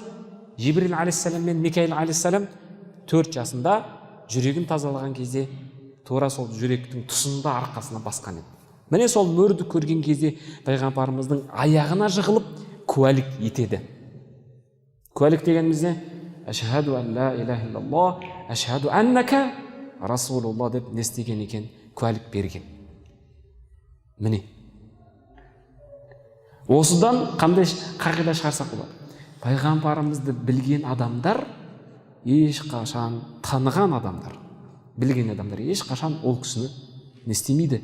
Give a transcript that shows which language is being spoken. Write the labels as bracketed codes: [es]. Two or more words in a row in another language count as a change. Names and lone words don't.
[kk] Жибрил алейхиссалам мен Микаил алейхиссалам 4 жасында жүрегін тазалаған кезде тура сол жүректің тұсында арқасына басқан еді. Міне сол мөрді көрген кезде пайғамбарымыздың аяғына жығылып куәлік етеді. Куәлік дегеніміз не? [ar] أشهد أن لا إله إلا الله، أشهد أنك رسول الله [kk] деп не істеген екен? Куәлік берген. Міне. Осыдан қандай қағида шығарсақ болады? Пайғамбарымызды білген адамдар ешқашан, таныған адамдар, білген адамдар ешқашан ол кісіні не істемейді?